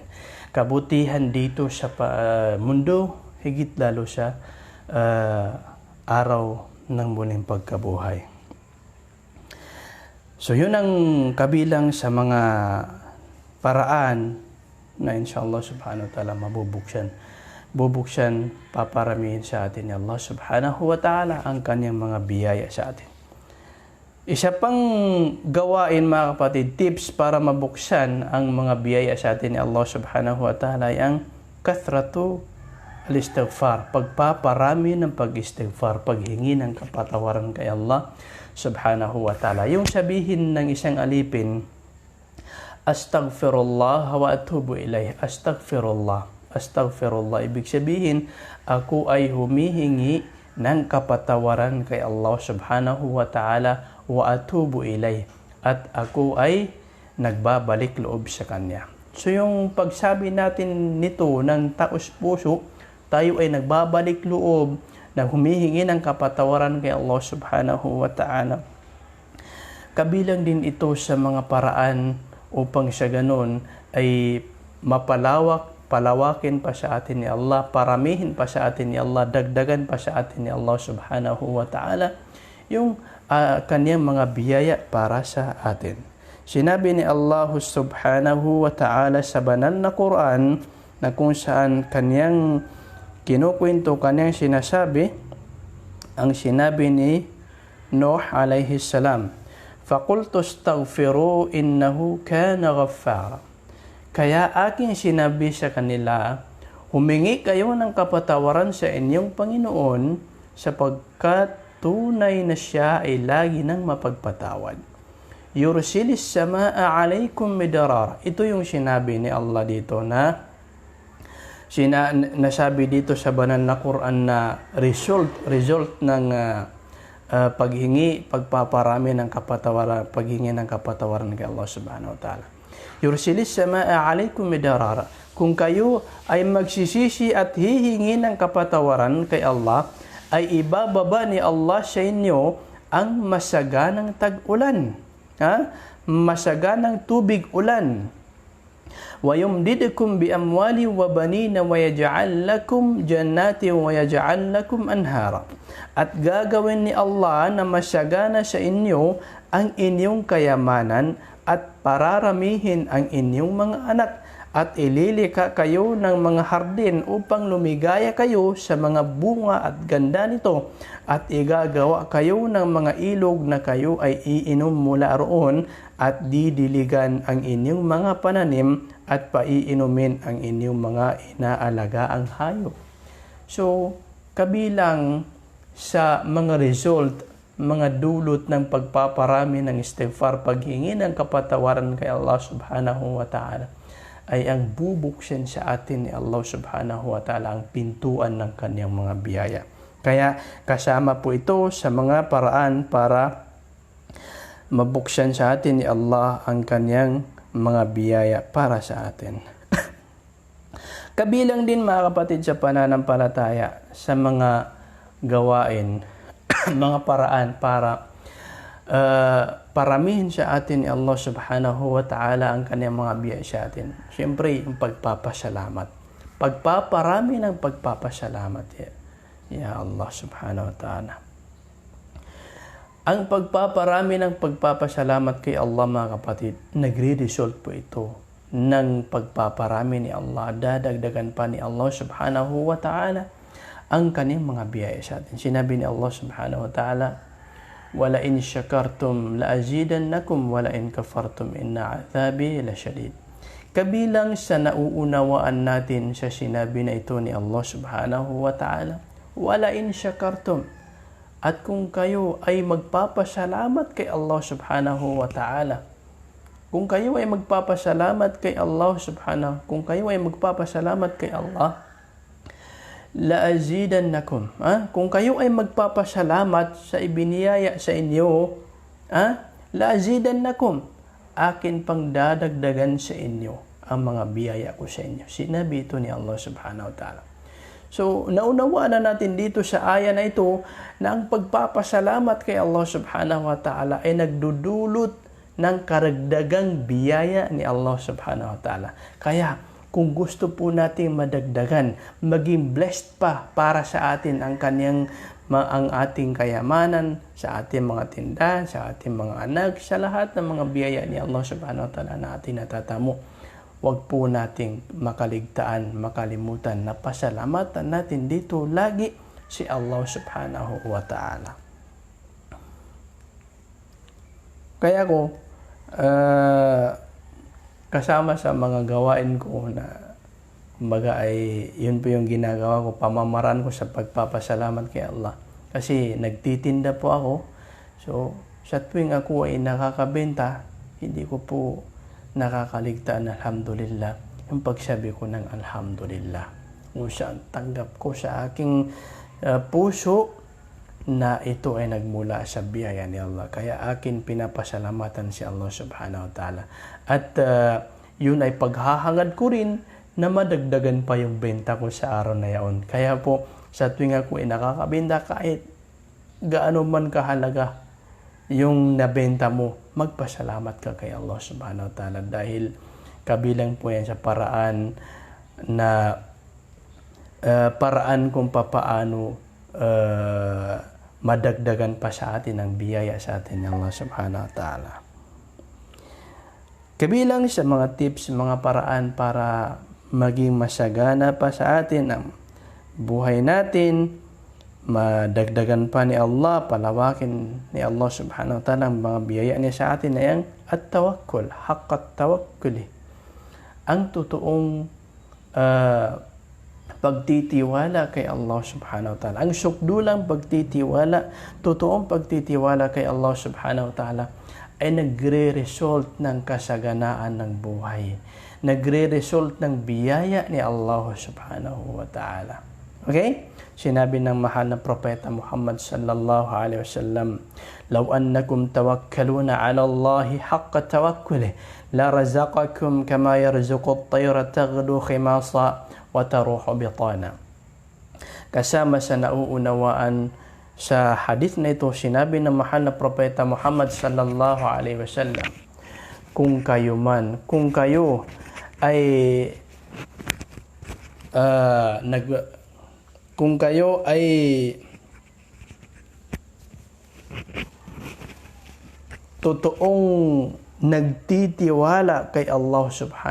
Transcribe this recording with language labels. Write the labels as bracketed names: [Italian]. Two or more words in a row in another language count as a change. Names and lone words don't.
[Filipino] Kabutihan dito sa mundo, higit lalo sa araw ng muling pagkabuhay. So yun ang kabilang sa mga paraan na [Arabic] إن شاء الله سبحانه وتعالى [Filipino] bubuksan, paparamihin sa atin ni Allah [Arabic] سبحانه وتعالى [Filipino] ang kanyang mga biyaya sa atin. Isa pang gawain mga kapatid, tips para mabuksan ang mga biyaya sa atin ni Allah [Arabic] سبحانه وتعالى [Filipino] ay ang [Arabic] كثرة الاستغفار, [Filipino] pagpaparami ng pag-istighfar, paghingi ng kapatawaran kay Allah [Arabic] سبحانه وتعالى. [Filipino] Yung sabihin ng isang alipin, [Arabic] أستغفر الله وأتوب إليه. أستغفر الله أستغفر الله. [Filipino] Ibig sabihin, ako ay humihingi ng kapatawaran kay Allah [Arabic] سبحانه وتعالى وأتوب إليه. [Filipino] At ako ay nagbabalik loob sa Kanya. So yung pagsabi natin nito ng taos puso, tayo ay nagbabalik loob na humihingi ng kapatawaran kay Allah [Arabic] سبحانه وتعالى. [Filipino] Kabilang din ito sa mga paraan upang sa ganun ay palawakin pa sa atin ni Allah, paramihin pa sa atin ni Allah, dagdagan pa sa atin ni Allah [Arabic] سبحانه وتعالى [Filipino] yung kanyang mga biyaya para sa atin. Sinabi ni Allah [Arabic] سبحانه وتعالى [Filipino] sa banal na Quran na kung saan kanyang kinukwento, kanyang sinasabi, ang sinabi ni Nuh [Arabic] عليه السلام, فَقُلْتُ اسْتَغْفِرُوا إِنَّهُ كَانَ غَفَّارًا. [Filipino] Kaya aking sinabi sa kanila, humingi kayo ng kapatawaran sa inyong Panginoon sapagkat tunay na siya ay lagi ng mapagpatawad. [Arabic] يرسل السماء عليكم مدرارا. [Filipino] Ito yung sinabi ni Allah dito na nasabi dito sa banal na Quran na result ng pagpaparami ng kapatawaran, paghingi ng kapatawaran kay Allah [Arabic] سبحانه وتعالى. يرسل السماء عليكم مدرارا. [Filipino] Kung kayo ay magsisisi at hihingi ng kapatawaran kay Allah, ay ibababa ni Allah sa inyo ang masaganang tag-ulan. Masaganang tubig ulan. [Arabic] وَيُمْدِدْكُمْ بِأَمْوَالٍ وَبَنِينَ وَيَجْعَلْ لَكُمْ جَنَّاتٍ وَيَجْعَلْ لَكُمْ أَنْهَارًا. [Filipino] At gagawin ni Allah na masagana sa inyo ang inyong kayamanan at pararamihin ang inyong mga anak at ililika kayo ng mga hardin upang lumigaya kayo sa mga bunga at ganda nito at igagawa kayo ng mga ilog na kayo ay iinom mula roon at didiligan ang inyong mga pananim at paiinumin ang inyong mga inaalagaang hayop. So, kabilang sa mga result, mga dulot ng pagpaparami ng istighfar, paghingi ng kapatawaran kay Allah [Arabic] سبحانه وتعالى, [Filipino] ay ang bubuksan sa atin ni Allah [Arabic] سبحانه وتعالى [Filipino] ang pintuan ng kanyang mga biyaya. Kaya kasama po ito sa mga paraan para mabuksan sa atin ni Allah ang kanyang mga biyaya para sa atin. Kabilang din mga kapatid sa pananampalataya sa mga gawain, mga paraan para paramihin sa atin ni Allah [Arabic] سبحانه وتعالى [Filipino] ang kanyang mga biyaya sa atin. Siyempre, yung pagpapasalamat. Pagpaparami ng pagpapasalamat. [Arabic] يا الله سبحانه وتعالى. [Filipino] Ang pagpaparami ng pagpapasalamat kay Allah mga kapatid, nagre-result po ito ng pagpaparami ni Allah. Dadagdagan pa ni Allah [Arabic] سبحانه وتعالى [Filipino] ang kanyang mga biyaya sa atin. Sinabi ni Allah [Arabic] سبحانه وتعالى, وَلَئِنْ شَكَرْتُمْ لَأَزِيدَنَّكُمْ وَلَئِنْ كَفَرْتُمْ إِنَّ عَذَابِي لَشَدِيدٌ. [Filipino] Kabilang sa nauunawaan natin sa sinabi na ito ni Allah [Arabic] سبحانه وتعالى, وَلَئِنْ شَكَرْتُمْ. [Filipino] At kung kayo ay magpapasalamat kay Allah [Arabic] سبحانه وتعالى, [Filipino] kung kayo ay magpapasalamat kay Allah subhanahu, kung kayo ay magpapasalamat kay Allah, laazidannakum. Kung kayo ay magpapasalamat sa ibiniyaya sa inyo, laazidannakum. Akin pang dadagdagan sa inyo ang mga biyaya ko sa inyo. Sinabi ito ni Allah [Arabic] سبحانه وتعالى. [Filipino] So, naunawaan na natin dito sa aya na ito na ang pagpapasalamat kay Allah [Arabic] سبحانه وتعالى [Filipino] ay nagdudulot ng karagdagang biyaya ni Allah [Arabic] سبحانه وتعالى. [Filipino] Kaya, kung gusto po nating madagdagan, maging blessed pa para sa atin ang ating kayamanan, sa ating mga tindahan, sa ating mga anak, sa lahat ng mga biyaya ni Allah [Arabic] سبحانه وتعالى [Filipino] na ating natatamo. Huwag po nating makalimutan na pasalamatan natin dito lagi si Allah [Arabic] سبحانه وتعالى. [Filipino] Kaya ko, kasama sa mga gawain ko na kumbaga ay yun po yung ginagawa ko, pamamaraan ko sa pagpapasalamat kay Allah. Kasi nagtitinda po ako, so sa tuwing ako ay nakakabenta, hindi ko po nakakaligtaan alhamdulillah yung pagsabi ko ng alhamdulillah. Kung saan tanggap ko sa aking puso na ito ay nagmula sa biyaya ni Allah. Kaya akin pinapasalamatan si Allah [Arabic] سبحانه وتعالى. [Filipino] At yun ay paghahangad ko rin na madagdagan pa yung benta ko sa araw na yaon. Kaya po, sa tuwing ako ay nakakabenta, kahit gaano man kahalaga yung nabenta mo, magpasalamat ka kay Allah [Arabic] سبحانه وتعالى. [Filipino] Dahil kabilang po yan sa paraan kung papaano madagdagan pa sa atin ang biyaya sa atin ng Allah [Arabic] سبحانه وتعالى. [Filipino] Kabilang sa mga tips, mga paraan para maging masagana pa sa atin ang buhay natin, madagdagan pa ni Allah, palawakin ni Allah [Arabic] سبحانه وتعالى [Filipino] ang mga biyaya niya sa atin na yung [Arabic] التوكل حق التوكل. [Filipino] Ang totoong pagtitiwala kay Allah [Arabic] سبحانه وتعالى. [Filipino] Ang sukdulang pagtitiwala, totoong pagtitiwala kay Allah [Arabic] سبحانه وتعالى [Filipino] ay nagre-result ng kasaganaan ng buhay. Nagre-result ng biyaya ni Allah [Arabic] سبحانه وتعالى. [Filipino] Okay? Sinabi ng mahal na propeta [Arabic] Muhammad صلى الله عليه وسلم لو أنكم توكلون على الله حق توكله لرزقكم كما يرزق الطير تغدو خماصا وتروح بطانا." [Filipino] Kasama sa nauunawaan sa hadith na ito, sinabi ng mahal na propeta Muhammad [Arabic] صلى الله عليه وسلم, [Filipino] kung kayo ay totoong nagtitiwala kay Allah subhanahu